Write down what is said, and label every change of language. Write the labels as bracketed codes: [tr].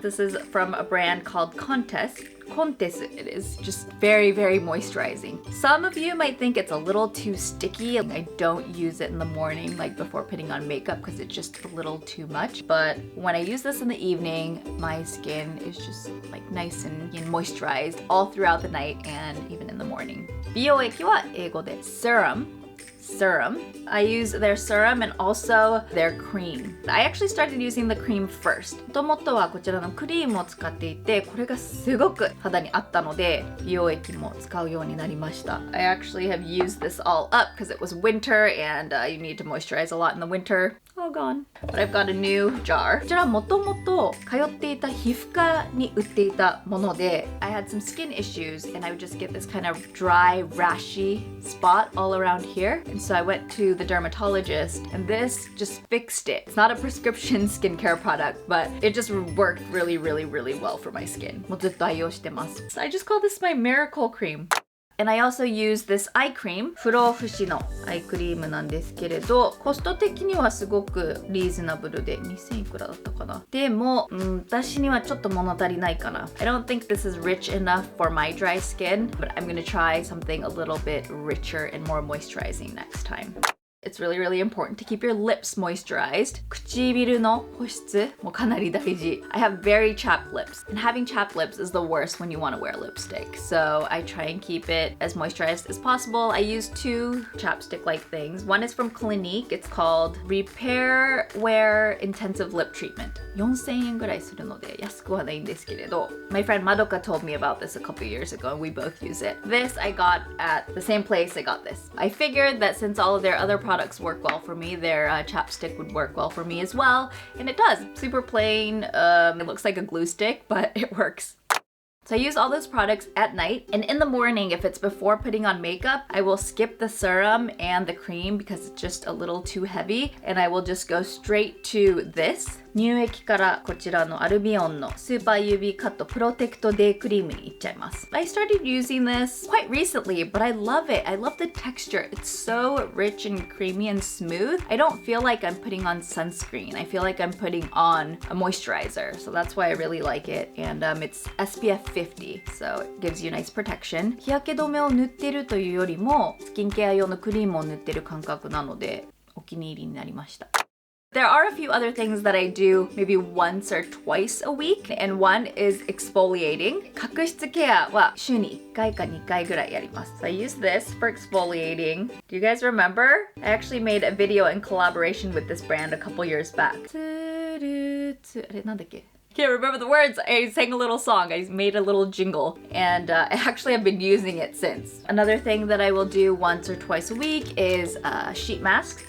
[en] This is from a brand called Contess. Contess, it is just very, very moisturizing. Some of you might think it's a little too sticky. I don't use it in the morning, like before putting on makeup, because it's just a little too much. But when I use this in the evening, my skin is just like nice and moisturized all throughout the night and even in the morning. [ja] 美容液は英語で serum. [en] I use their serum and also their cream. I actually started using the cream first. [ja] もともとはこちらのクリームを使っていて、これがすごく肌に合ったので、美容液も使うようになりました。 [en] I actually have used this all up because it was winter and you need to moisturize a lot in the winter. All gone. But I've got a new jar. [ja] こちらはもともと通っていた皮膚科に売っていたもので、 [en] I had some skin issues and I would just get this kind of dry, rashy spot all around here. And so I went to the dermatologist and this just fixed it. It's not a prescription skincare product, but it just worked really, really, really well for my skin. [ja] もうずっと愛用してます。 [en] So I just call this my miracle cream. And I also use this eye cream [ja] 不老不死のアイクリームなんですけれど、コスト的にはすごくリーズナブルで2000いくらだったかな。でも、私にはちょっと物足りないかな。 [en] I don't think this is rich enough for my dry skin, but I'm gonna try something a little bit richer and more moisturizing next time. It's really, really important to keep your lips moisturized. [ja] 唇の保湿もかなり大事。 [en] I have very chapped lips, and having chapped lips is the worst when you want to wear lipstick. So I try and keep it as moisturized as possible. I use 2 chapstick-like things. One is from Clinique. It's called Repair Wear Intensive Lip Treatment. [ja] 4000円ぐらいするので安くはないんですけれど。 [en] My friend Madoka told me about this a couple years ago, and we both use it. This I got at the same place I got this. I figured that since all of their other products work well for me, their chapstick would work well for me as well, and it does. Super plain. It looks like a glue stick, but it works. So I use all those products at night, and in the morning, if it's before putting on makeup, I will skip the serum and the cream because it's just a little too heavy, and I will just go straight to this. [ja] 乳液からこちらのアルビオンのスーパー UV カットプロテクトデイクリームにいっちゃいます。 [en] I started using this quite recently, but I love it. I love the texture. It's so rich and creamy and smooth. I don't feel like I'm putting on sunscreen. I feel like I'm putting on a moisturizer. So that's why I really like it. And it's SPF 50, so it gives you nice protection. [ja] 日焼け止めを塗ってるというよりもスキンケア用のクリームを塗ってる感覚なのでお気に入りになりました。 [en] There are a few other things that I do maybe once or twice a week, and one is exfoliating. [ja] 角質ケアは週に1回か2回ぐらいやります。 [en] So I use this for exfoliating. Do you guys remember? I actually made a video in collaboration with this brand a couple years back. [ja] あれなんだっけ？ [en] Can't remember the words. I sang a little song. I made a little jingle, and I actually have been using it since. Another thing that I will do once or twice a week is sheet mask.